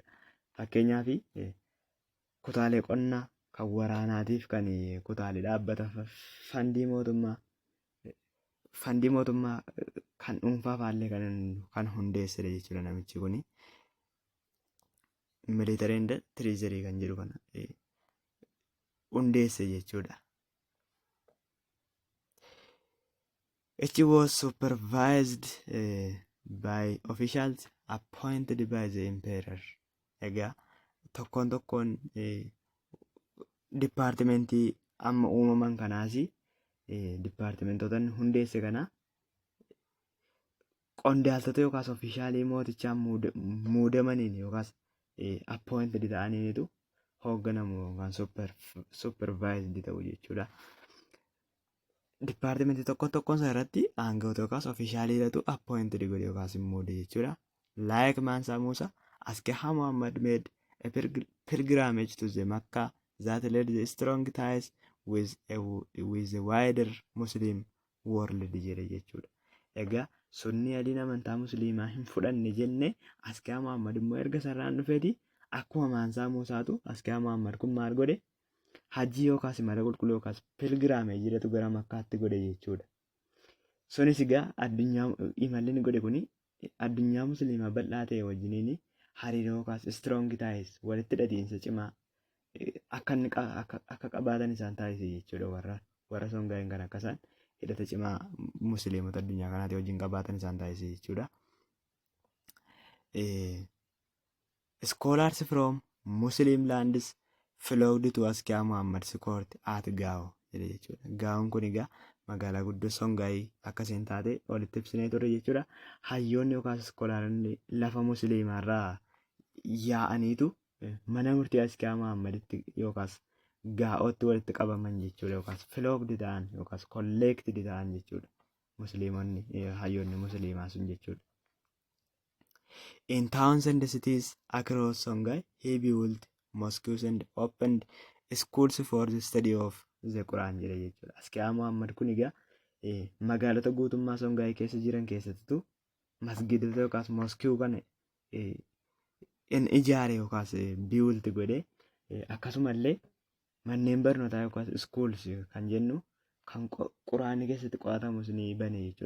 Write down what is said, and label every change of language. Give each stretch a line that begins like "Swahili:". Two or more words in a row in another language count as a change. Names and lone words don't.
Oromo: Fakkeenyaaf kutaalee qonnaa kan waraanaatiif kan kutaalee dhaabbata fandii mootummaa kan dhuunfaa faallee kan hundeessedha jechuudha namichi kuni.
English: Military and treasury
Oromo: kan jedhu kana hundeesse jechuudha.
English: It was supervised by officials appointed by the emperor.
Oromo: Egaa tokkoon dipaartimentii amma uumaman kanaas dipaartimentootaan hundeesse kana qondaaltota yookaas ofishaalii mootichaan muudamaniin yookaas appointed ta'aniinitu hoogganamu yookaan supervised ta'u jechuudha. Dipaartimentii tokkoon isaa irratti aangawoota yookaas ofishaaliidhatu appointed godhe yookaas muude jechuudha.
English: Like Mansaa Muusaa, Askihaa Muhammad made a pilgrimage to the Makkah that led the strong ties with the wider Muslim world
Oromo: jedhe jechuudha. Egaa Sunni Aliin amantaa Musliimaa hin fudhanne jenne Askihaa Muhammad immoo erga sarraan dhufeeti akkuma Mansaa Muusaatu Askihaa Muhammad kun maal godhe hajjii yookaas imala qulqulluu yookaas pilgrimage jedhatu gara Makkaatti godhe jechuudha. Sunis egaa addunyaa imalli inni godhe kuni addunyaa Musliimaa bal'aa ta'e wajjiniin hariiroo yookaas
English: strong ties
Oromo: walitti hidhatiinsa cimaa akka qabaatan isaan taasise jechuudha. Warra Songaayin kan akka isaan hidhata cimaa Musliimota addunyaa kanaatti wajjin qabaatan isaan taasise jechuudha.
English: Scholars from Muslim lands flowed to Askihaa Muhammad's court at Gao
Oromo: jedhe jechuudha. Gaawon kun egaa magaalaa guddoo Songaayii akka isheen taate walitti ibsinee ture jechuudha. Hayyoonni yookaas iskoolaaronni lafa Musliimaarraa yaa'aniitu mana murtii Askihaa Muhammaditti yookaas Gaa'ootti walitti qabaman jechuudha. Yookaas filoogdi ta'an yookaas kolleektidi ta'an jechuudha. Musliimonni hayyoonni Musliimaa sun jechuudha.
English: In towns and cities across Songhai, he built mosques and opened schools for the study of the Quran
Oromo: jedha jechuudha. Askiyaa Muhammad kun egaa magaalota guutummaa Songaay keessa jiran keessattuu masgidota yookaas moskii kana in ijaare yookaas biwulti godhe akkasumallee manneen barnootaa yookaas schools kan jennu kan quraanni keessatti qo'atamus ni bane jechuudha.